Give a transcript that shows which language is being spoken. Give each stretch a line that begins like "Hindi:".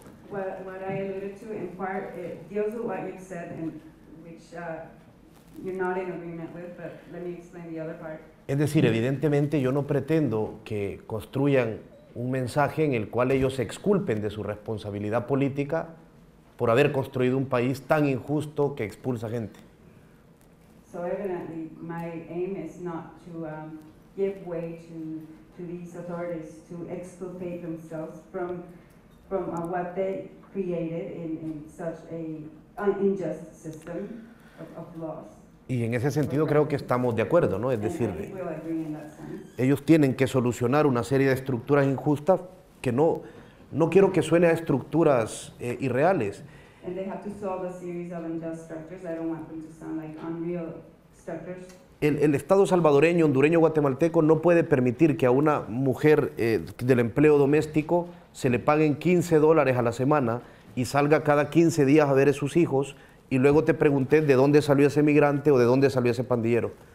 English: What I alluded to in part, it deals with what you said, and which you're not in agreement with, but let me explain the other part.
Spanish: Es decir, evidentemente yo no pretendo que construyan un mensaje en el cual ellos se exculpen de su responsabilidad política por haber construido un país tan injusto que expulsa gente.
English: So evidently, my aim is not to give way to these authorities to exculpate themselves from what they created in such an unjust system of laws.
Spanish: Y en ese sentido creo que estamos de acuerdo, ¿no? Es decir, ellos tienen que solucionar una serie de estructuras injustas que no quiero que suene a estructuras irreales.
English: And they have to solve a series of unjust structures. I don't want them to sound like unreal structures.
Spanish: El Estado salvadoreño, hondureño, guatemalteco no puede permitir que a una mujer del empleo doméstico se le paguen $15 a la semana y salga cada 15 días a ver a sus hijos y luego te pregunté de dónde salió ese migrante o de dónde salió ese pandillero.